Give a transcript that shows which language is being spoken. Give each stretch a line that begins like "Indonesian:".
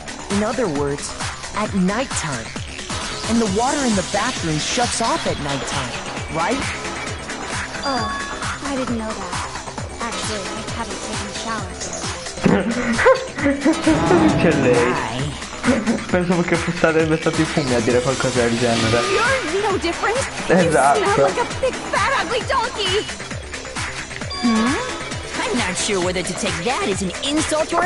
English: In other words, at nighttime. And the water in the bathroom shuts off at nighttime, right? Oh, I didn't know that. Actually, I haven't taken a shower yet.
Italian: C'è lei. Pensavo che sarebbe stato i fumi a dire qualcosa del genere.
English: You're no different.
Italian: Esatto.
English: You smell like a big fat ugly donkey. I'm not sure whether to take that as an insult or a